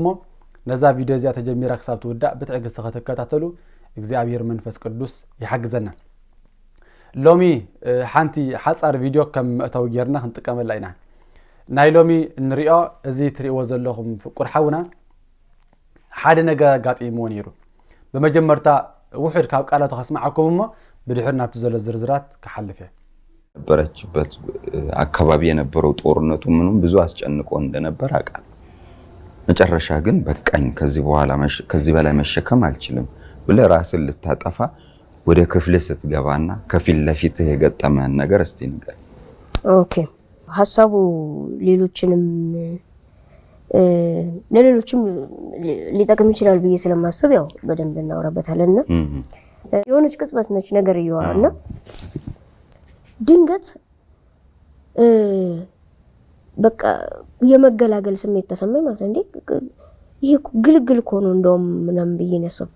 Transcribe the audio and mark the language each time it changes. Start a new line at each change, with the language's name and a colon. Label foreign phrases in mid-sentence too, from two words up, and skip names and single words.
Tigrinya: ሞ ነዛ ቪድዮ እዚኣ ተጀሚራ ክሳብ ትውዳእ ብትዕግስቲ ከተከታተሉ እግዚአብሔር መንፈስ ቅዱስ ይሐግዘና ሎሚ ሓንቲ ሓጻር ቪድዮ ከም መእተው ጌርና ክንጥቀመላ ኢና ናይ ሎሚ እንሪኦ እዚ ትሪእዎ ዘለኹም ፍቁር ሓውና ሓደ ነገር ጋጢምዎ ነይሩ በመጀመርታ ውሕድ ካብ ቃላቱ ከስማዓኩም ሞ ብድሕር ናቱ ዘሎ ዝርዝራት ከሐልፍ
Amharic: በረችበት አካባቢ የነበረው ጦርነቱ ምንም ብዙ አስጨንቆ እንደነበር አቃል መጨረሻ ግን በቃኝ ከዚህ በላይ መሸከም አልችልም ብለ ራስን ልታጠፋ ወደ ክፍል ስትገባና ከፊል ለፊትህ የገጠመን ነገር እስቲ ንገር። ኦኬ ሐሳቡ ሌሎችንም ሊጠቅም ይችላል ብዬ ስለማስብ ያው በደንብ እናወራበታለንና የሆነች ቅጽበት ነች ነገር ይዋልና ድንገት በቃ የመገላገል ስሜት ተሰማኝ ማለት እንዴ ይሄ ግልግል እኮ ነው እንደውም ምናምን ብዬ ነው ያሰብኩት